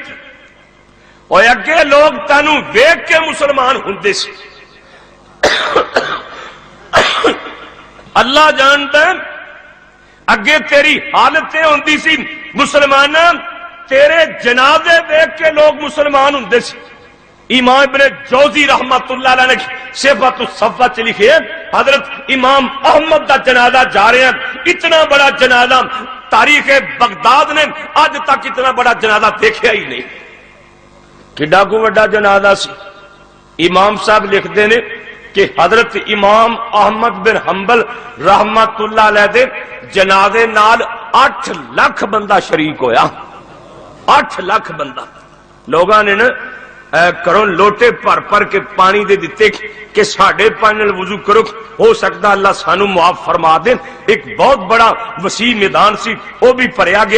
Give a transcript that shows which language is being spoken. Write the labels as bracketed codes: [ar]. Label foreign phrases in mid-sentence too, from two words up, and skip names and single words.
[pa] اور اگے لوگ تینوں ویکھ کے مسلمان ہندے سی. اللہ جانتا ہے اگے تیری حالت ہوندی سی مسلمان تیرے جنازے دیکھ کے لوگ مسلمان ہوندے سی. [ur] امام ابن جوزی [ar] رحمة الله عليه [ur] نے صفۃ الصفا چ لکھے حضرت امام احمد کا جنازہ جا رہے ہیں. اتنا بڑا جنازہ تاریخ بغداد نے اج تک اتنا بڑا جنازہ دیکھا ہی نہیں. [pa] کڈا کو وڈا جنازہ سی۔ امام صاحب لکھتے نے کہ حضرت امام احمد بن حنبل [ar] رحمة الله عليه [pa] دے جنازے نال 8 لاکھ بندہ شریک ہویا. 8 لاکھ بندہ لوگوں نے نہ کرو لوٹے بھر بھر کے پانی دے دتے کہ ساڈے پانی نال وضو کرو، ہو سکتا اللہ سانوں معاف فرما دے. ایک بہت بڑا وسیع میدان سی، وہ بھی بھریا گیا.